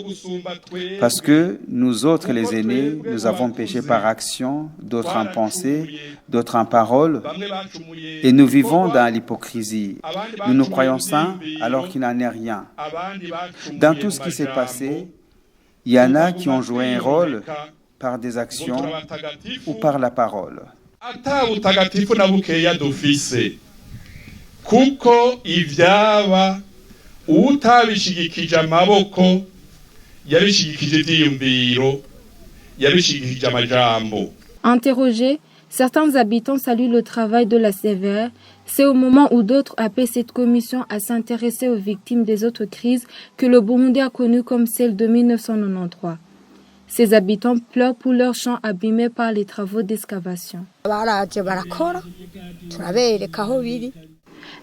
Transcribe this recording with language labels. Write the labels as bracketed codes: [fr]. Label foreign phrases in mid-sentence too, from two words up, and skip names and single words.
[fr] Parce que nous autres, les aînés, nous avons péché par action, d'autres en pensée, d'autres en parole, et nous vivons dans l'hypocrisie. Nous nous croyons saints alors qu'il n'en est rien. Dans tout ce qui s'est passé, il y en a qui ont joué un rôle par des actions ou par la parole. [rn] Kuko ivyaba utabishigikije amaboko yabishigikije ivyiyumviro yabishigikije amajambo. [fr] Interrogés, certains habitants saluent le travail de la Sévère. C'est au moment où d'autres appellent cette commission à s'intéresser aux victimes des autres crises que le Burundi a connues comme celle de 1993. Ces habitants pleurent pour leurs champs abîmés par les travaux d'excavation.